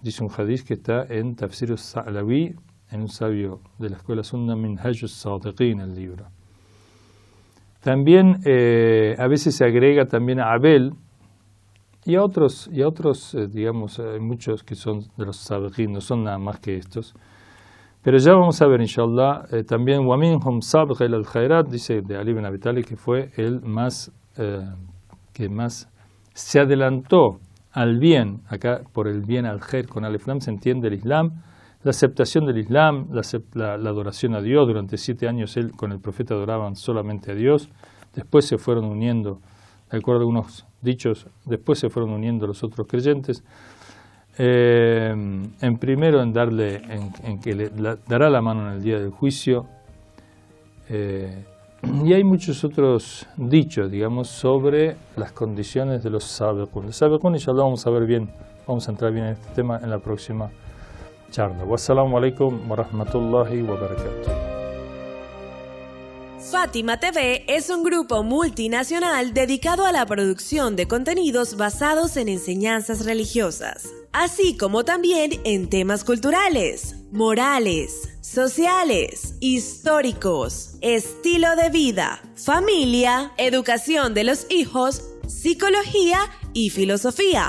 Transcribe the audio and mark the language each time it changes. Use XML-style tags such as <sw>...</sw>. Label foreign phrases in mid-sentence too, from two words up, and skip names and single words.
<es>Dice un hadith que está en Tafsir al-Sa'lawi, en un sabio de la escuela Sunna, Minhaj al-Sadiqin, el libro. También a veces se agrega también a Abel, y a otros digamos, hay muchos que son de los sabiqin, no son nada más que estos. Pero ya vamos a ver, inshallah, también</es> <ar>وَمِنْهُمْ سَابِقَ إِلَى الْخَيْرَاتِ,</ar> <es>dice de Ali ibn Abi Talib, que fue el que más se adelantó al bien. Acá por el bien,</es> <ar>الخير</ar> <es>con</es> <ar>ألف لام</ar> <es>se entiende el Islam, la aceptación del Islam, la adoración a Dios. Durante 7 años él con el profeta adoraban solamente a Dios. Después se fueron uniendo, de acuerdo a algunos dichos, después se fueron uniendo los otros creyentes. En primero en que le dará la mano en el día del juicio. Y hay muchos otros dichos, digamos, sobre las condiciones de los sabiqun. Los sabiqun, inshallah, vamos a ver bien, vamos a entrar bien en este tema en la próxima charla.</es> <ar>والسلام عليكم ورحمة الله وبركاته.</ar> <es>Fátima TV es un grupo multinacional dedicado a la producción de contenidos basados en enseñanzas religiosas, así como también en temas culturales, morales, sociales, históricos, estilo de vida, familia, educación de los hijos, psicología y filosofía.</es>